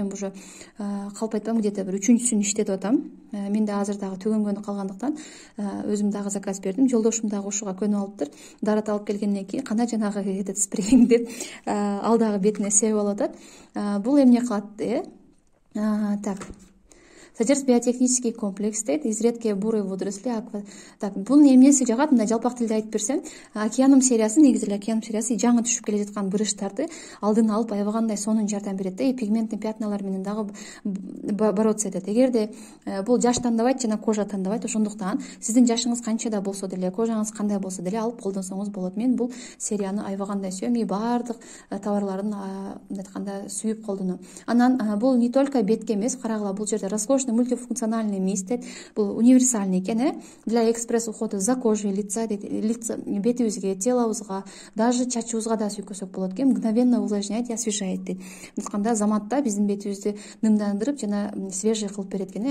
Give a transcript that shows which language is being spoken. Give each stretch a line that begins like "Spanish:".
Kyrgyz: Мен уже калп айтпам, где-то бир 3-сүн иштетип атам. Менде азыр дагы төгөнгөнү калгандыктан өзүм дагы заказ бердим. Жолдошум дагы ушуга көнүп алыптыр. Дарат алып келгенден кийин кандай жанагы этот спрейинг деп ал дагы бетине себип алатат. Бул эмне кылат? Так.
Russian: Содержит биотехнический комплекс дейт, из редкие бурые водоросли.
Kyrgyz: Так, бул эмнеси жагат? Мына жалпак тилде айтып берсем, океаным сериясы, негизи океаным сериясы жаңы түшүп келе жаткан бырыштарды алдын алып аябагандай сонун жардам берет. Пигментный пятналар менен дагы бороться этет. Эгерде бул жаш тандабайт жана кожа тандабайт, ошондуктан сиздин жашыңыз канча да болсо деле, кожаңыз кандай болсо деле алып колдонсоңуз болот. Мен бул серияны аябагандай сүйөм, и баардык товарларын айтканда сүйүп колдоном. Анан бул не только бетке эмес, карагыла, бул жерде
Russian: роскошный мультифункциональный мисс
Kyrgyz: дейт.
Russian: Бул универсальный экен, для экспресс ухода за кожей лица дейт.
Kyrgyz: Лица бетибизге, телобузга, даже чачыбызга да сүйкөсөк болот экен.
Russian: Мгновенно увлажняет и освежает дейт.
Kyrgyz: Айтканда заматта биздин бетибизди нымдандырып жана свежий кылып берет экен.